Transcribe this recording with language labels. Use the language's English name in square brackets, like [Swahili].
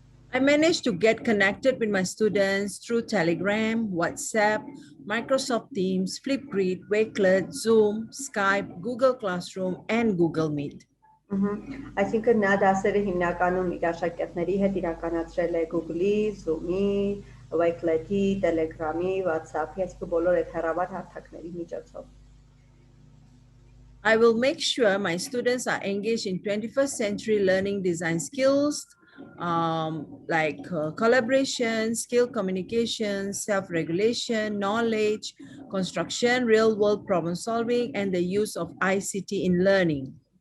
[English] I managed to get connected with my students through Telegram, WhatsApp, Microsoft Teams, Flipgrid, Wakelet, Zoom, Skype, Google Classroom, and Google Meet. [Armenian] Այսինքն նա դասերը հիմնականում իր աշակերտների հետ իրականացրել է Google-ի, Zoom-ի, Wakelet-ի, Telegram-ի, WhatsApp-ի, այսինքն բոլոր այդ հեռավար հարթակների միջոցով։ [English] I will make sure my students are engaged in 21st century learning design skills, like collaboration, skill communication, self-regulation, knowledge, construction, real-world problem solving, and the use of ICT in learning.